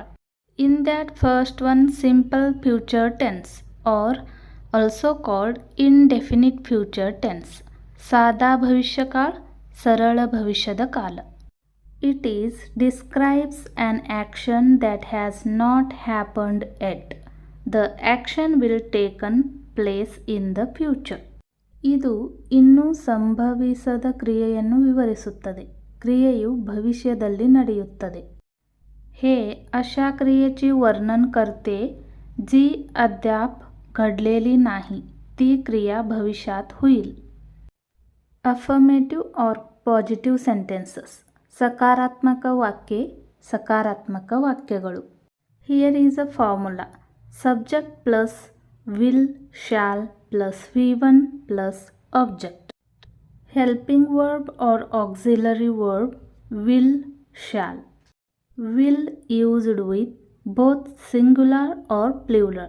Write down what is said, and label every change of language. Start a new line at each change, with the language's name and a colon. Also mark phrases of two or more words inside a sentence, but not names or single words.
English: In that first one, simple future tense or also called indefinite future tense,
Hindi: सदा भविष्य काल,
Kannada: ಸರಳ ಭವಿಷ್ಯದ ಕಾಲ.
English: It describes an action that has not happened yet. The action will taken place in the future.
Kannada: ಇದು ಇನ್ನೂ ಸಂಭವಿಸದ ಕ್ರಿಯೆಯನ್ನು ವಿವರಿಸುತ್ತದೆ. ಕ್ರಿಯೆಯು ಭವಿಷ್ಯದಲ್ಲಿ ನಡೆಯುತ್ತದೆ.
Marathi: हे अशा क्रियेची वर्णन करते जी अद्याप घडलेली नाही. ती क्रिया भविष्यात होईल.
English: affirmative और positive sentences,
Marathi: सकारात्मक वाक्ये,
Kannada: ಸಕಾರಾತ್ಮಕ ವಾಕ್ಯಗಳು.
English: here is a formula. Subject plus will, shall plus V1 plus object. Helping verb or auxiliary verb will, shall. Will used with both singular or plural.